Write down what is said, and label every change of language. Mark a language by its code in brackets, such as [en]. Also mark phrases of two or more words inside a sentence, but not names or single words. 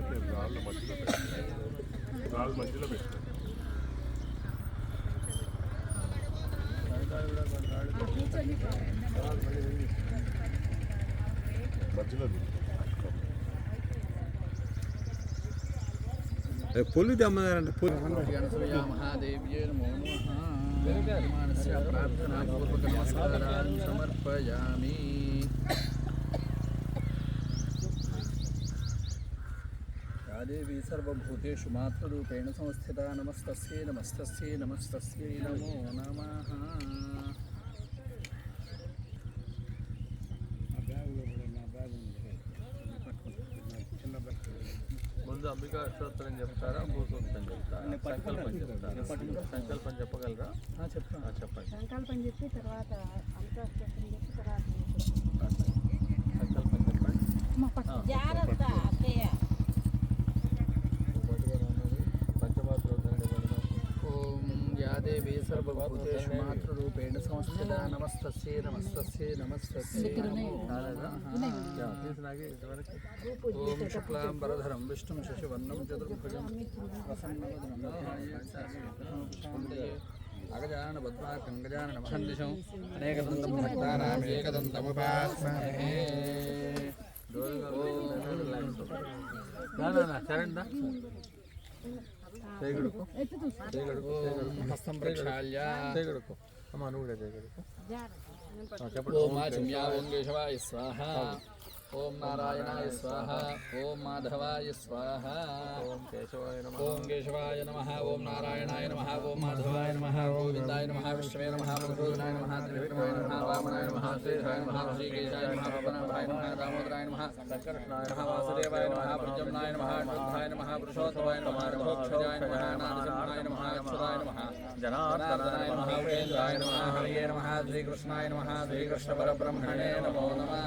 [te] మధ్యలో పెట్టారు పొల్లు అమ్మగారంటే [sa] महादेव्ये नमो नमः। प्रार्थना पूर्वक नमस्कारान् समर्पयामि। या देवी सर्वभूतेषु मातृरूपेण संस्थिता नमस्तस्यै नमस्तस्यै नमस्तस्यै नमो नमः। [te] ముందు అంబికా అష్టోత్తరం చెప్తారా, భూసూక్తం చెప్తారా, సంకల్పం చెప్తారా? సంకల్పం చెప్పగలరా? చెప్పండి. సంకల్పం చెప్పి తర్వాత అంతఃస్తోత్రం చెప్పి తర్వాత సంకల్పం చెప్పండి. జాగ్రత్త అక్కయ్య [sa] ओम या देवी सर्वभूतेषु मातृरूपेण संस्थिता नमस्तस्यै नमस्तस्यै नमस्तस्यै नमो नमः। ओम शुक्लां वरधरं विष्णुं शशिवर्णं चतुर्भुजं अगजानन पद्मार्कं गजाननमहं दिशम् अनेकदन्तं भक्तानाम् एकदन्तमुपास्महे। हस्तं प्रक्षाल्य [te] అమ్మ నువ్వు కూడా చేయగలుగుతా. [sa] ओम आचम्या ओम केशवाय स्वाहा ओम नारायणाय स्वाहा ओम माधवाय स्वाहा ओं केशवाय नमः. ओम केशवाय नमः ओम नारायणाय नमः ओम माधवाय नमः ओम गोविन्दाय नमः विष्णवे नमः मधुसूदनाय नमः त्रिविक्रमाय नमः वामनाय नमः श्रीधराय नमः ऋषिकेशाय नमः पवनाभाय नमः दामोदराय नमः संकर्षणाय नमः वासुदेवाय नमः प्रद्युम्नाय नमः अनिरुद्धाय नमः पुरुषोत्तमाय नमः रघोक्षजाय नमः नारसिंहाय नमः अच्युताय नमः जनार्दनाय नमः उपेन्द्राय नमः हरये नमः श्रीकृष्णाय नमः श्रीकृष्णपरब्रह्मणे नमो नमः।